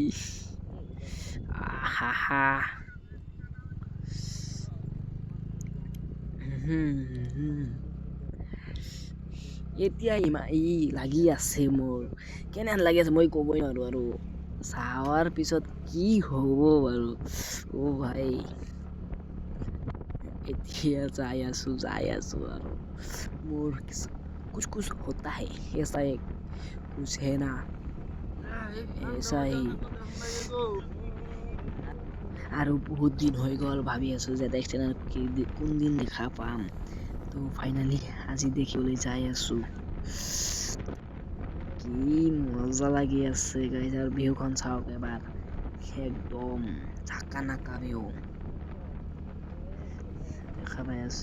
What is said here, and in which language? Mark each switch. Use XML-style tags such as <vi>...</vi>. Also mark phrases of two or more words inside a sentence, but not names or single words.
<as>এতিয়া লাগি আছে মোৰ, কেনেহেন লাগি আছে মই ক'বই নোৱাৰোঁ। আৰু চাৱাৰ পিছত কি হ'ব বাৰু। ভাই এতিয়া যাই আছোঁ আৰু মোৰ</as> <hi>कुछ होता है, ऐसा एक कुछ है ना, ऐसा ही।</hi> <as>আৰু বহুত দিন হৈ গ'ল ভাবি আছোঁ ZX টেনাৰ কোনদিন দেখা পাম। তো ফাইনেলি আজি দেখিবলৈ যাই আছোঁ। কি মজা লাগি আছে গাইজ, আৰু ভিউখন চাওক এবাৰ, একদম ঝাকা নাকা ভিউ দেখা পাই আছে।</as>